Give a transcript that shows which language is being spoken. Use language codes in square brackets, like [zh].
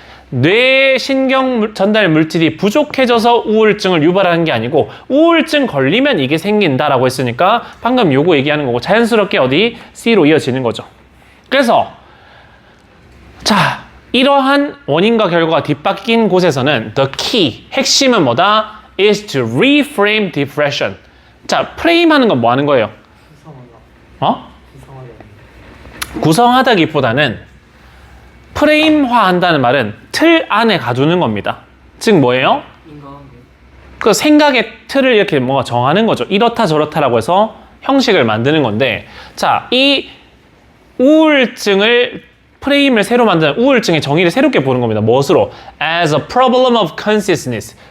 [ko] 뇌 신경 전달 물질이 부족해져서 우울증을 유발하는 게 아니고 우울증 걸리면 이게 생긴다라고 했으니까 방금 요거 얘기하는 거고 자연스럽게 어디? C로 이어지는 거죠. 그래서 자 이러한 원인과 결과가 뒤바뀐 곳에서는 [en] the key, [ko] 핵심은 뭐다? [en] is to reframe depression. [ko] 자, 프레임하는 건 뭐 하는 거예요? 구성하다기보다는 프레임화한다는 말은 틀 안에 가두는 겁니다. 즉 뭐예요? 그 생각의 틀을 이렇게 뭔가 정하는 거죠. 이렇다 저렇다라고 해서 형식을 만드는 건데 자, 이 우울증을 프레임을 새로 만드는 우울증의 정의를 새롭게 보는 겁니다. 무엇으로? [en] As a problem of consciousness.